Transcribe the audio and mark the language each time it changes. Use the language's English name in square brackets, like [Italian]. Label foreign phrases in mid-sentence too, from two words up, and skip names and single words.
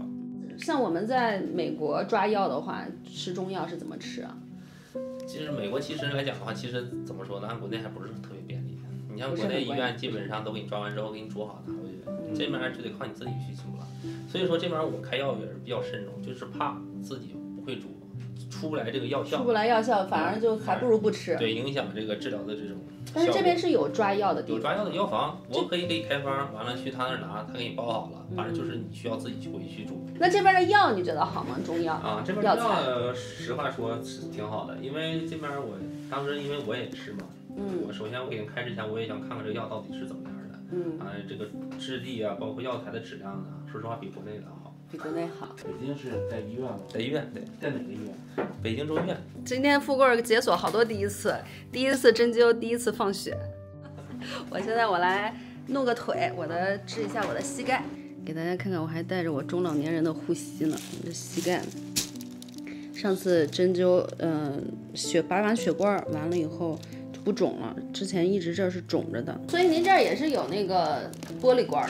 [Chinese] 像我們在美國抓藥的話，吃中藥是怎麼吃啊？其實美國其實來講的話，其實怎麼說呢？按國內還不是特別便利。你像国內醫院基本上都給你抓完之後給你煮好拿回去，這邊就得靠你自己去煮了。所以說這邊我開藥也是比較慎重，就是怕自己不会煮，出不來這個藥效。出不來药效，反而就還不如不吃。对，影響這個治療的這種。但是這邊是有抓藥的地方，有抓药的药房，我可以给你開方，完了去他那兒拿，他给你包好了，反正就是你需要自己去回去煮。那這邊的藥你覺得好嗎？中藥啊，這邊藥實話說是挺好的，因為這邊我當時因為我也吃嘛，我首先我給你開之前我也想看看這个药到底是怎么樣的，這個質地啊，包括藥材的質量啊，說實話比國內的好。比國內好。北京是在醫院嗎？在醫院，對。在哪個醫院？北京中醫院。今天富貴解鎖好多第一次，第一次針灸，第一次放血。我現在我來弄個腿，我的治一下我的膝蓋，給大家看看，我還帶着我中老年人的護膝呢，我的膝蓋。上次針灸，拔完血管完了以後。不腫了，之前一直這兒是腫着的，所以您這兒也是有那個玻璃罐的，